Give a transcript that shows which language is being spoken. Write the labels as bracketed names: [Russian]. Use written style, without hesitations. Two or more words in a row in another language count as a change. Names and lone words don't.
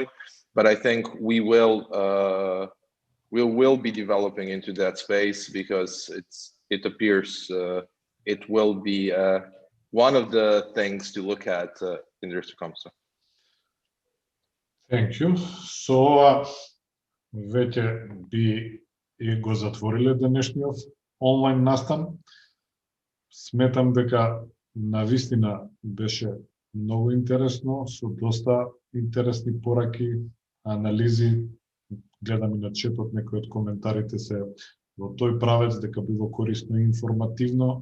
[English] But I think we will be developing into that space, because it appears it will be one of the things to look at in the years to come. So. Thank you. [Macedonian] So веќе би го затвориле денешниот онлайн настан. сметам дека навистина беше многу интересно, со доста интересни пораки, анализи. Гледам и на четот, некои од коментарите се во тој правец, дека било корисно и информативно.